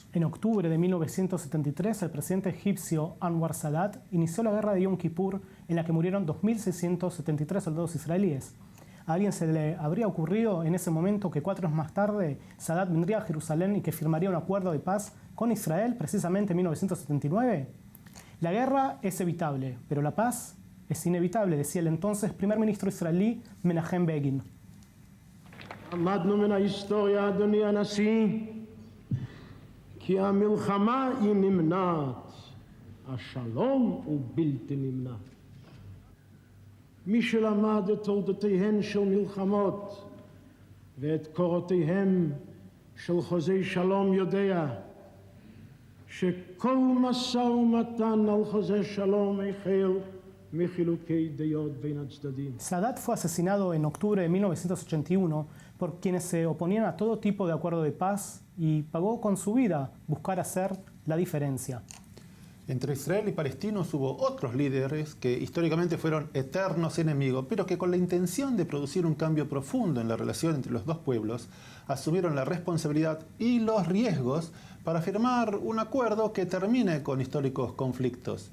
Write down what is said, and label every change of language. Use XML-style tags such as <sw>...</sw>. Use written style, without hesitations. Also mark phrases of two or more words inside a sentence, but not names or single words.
<es>En octubre de 1973, el presidente egipcio Anwar Sadat inició la guerra de Yom Kippur, en la que murieron 2.673 soldados israelíes. ¿A alguien se le habría ocurrido en ese momento que 4 años más tarde Sadat vendría a Jerusalén y que firmaría un acuerdo de paz con Israel precisamente en 1979? La guerra es evitable, pero la paz es inevitable, decía el entonces primer ministro israelí Menachem Begin.</es> <he>למדנו מן ההיסטוריה, אדוני הנשיא, כי המלחמה היא נמנעת, השלום הוא בלתי נמנע. מי שלמד את תולדותיהן של מלחמות ואת קורותיהם של חוזי שלום יודע שכל משא ומתן על חוזה שלום החל</he> <es>Sadat fue asesinado en octubre de 1981 por quienes se oponían a todo tipo de acuerdo de paz y pagó con su vida buscar hacer la diferencia. Entre Israel y palestinos hubo otros líderes que históricamente fueron eternos enemigos, pero que con la intención de producir un cambio profundo en la relación entre los dos pueblos, asumieron la responsabilidad y los riesgos para firmar un acuerdo que termine con históricos conflictos.</es>